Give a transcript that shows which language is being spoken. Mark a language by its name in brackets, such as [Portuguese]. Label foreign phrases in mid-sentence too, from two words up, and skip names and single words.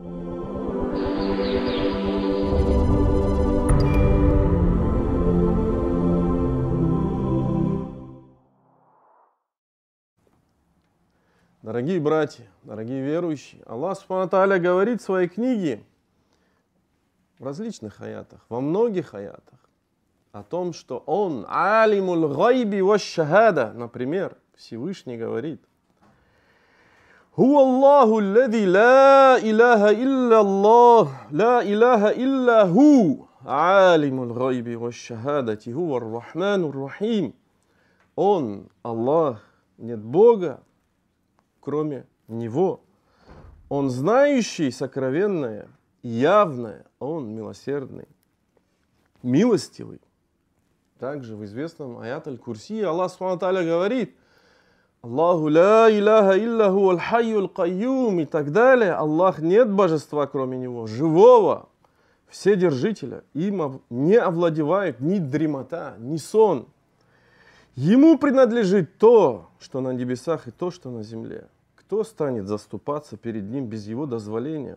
[Russian] Дорогие братья, дорогие верующие, Аллах [Arabic] سبحانه وتعالى [Russian] говорит в своей книге в различных аятах, во многих аятах, о том, что Он [Arabic] عالم الغيب والشهادة, [Russian] например, Всевышний говорит: [Arabic] هو الله الذي لا إله إلا الله لا إله إلا هو عالم الغيب والشهادة هو الرحمن الرحيم. [Russian] Он, Аллах, нет Бога, кроме Него. Он знающий сокровенное, явное, Он милосердный, милостивый. Также в известном аят [Arabic] аль-Курси Аллах سبحانه وتعالى говорит: الله لا إله إلا هو الحي القيوم, [Russian] и так далее. Аллах, нет божества кроме Него, живого, вседержителя. Им не овладевают ни дремота, ни сон. Ему принадлежит то, что на небесах, и то, что на земле. Кто станет заступаться перед Ним без Его дозволения?